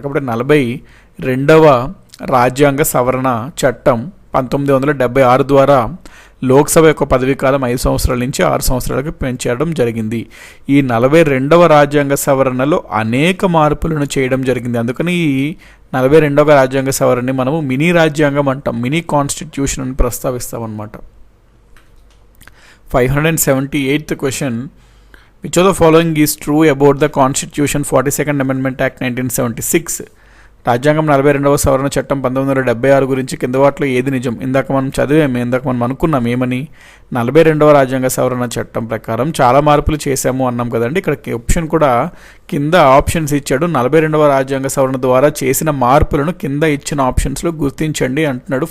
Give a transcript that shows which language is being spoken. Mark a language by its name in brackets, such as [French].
[Telugu] కాబట్టి 42వ రాజ్యాంగ సవరణ చట్టం 1976 ద్వారా లోక్సభ యొక్క పదవీ కాలం 5 సంవత్సరాల నుంచి 6 సంవత్సరాలకు పెంచడం జరిగింది. ఈ 42వ రాజ్యాంగ సవరణలో అనేక మార్పులను చేయడం జరిగింది. అందుకని ఈ 42వ రాజ్యాంగ సవరణని మనము మినీ రాజ్యాంగం అంటాం, మినీ కాన్స్టిట్యూషన్ అని ప్రస్తావిస్తామన్నమాట. [English] 578th question. Which of the following is true about the Constitution 42nd Amendment Act 1976? [Telugu] రాజ్యాంగం 42వ సవరణ చట్టం 1976 గురించి కింద వాటిలో ఏది నిజం? ఇందాక మనం అనుకున్నాం ఏమని, 42వ రాజ్యాంగ సవరణ చట్టం ప్రకారం చాలా మార్పులు చేశాము అన్నాం కదండి. ఇక్కడ ఆప్షన్ కూడా కింద ఆప్షన్స్ ఇచ్చాడు. 42వ రాజ్యాంగ సవరణ ద్వారా చేసిన మార్పులను కింద ఇచ్చిన ఆప్షన్స్లో గుర్తించండి అంటున్నాడు.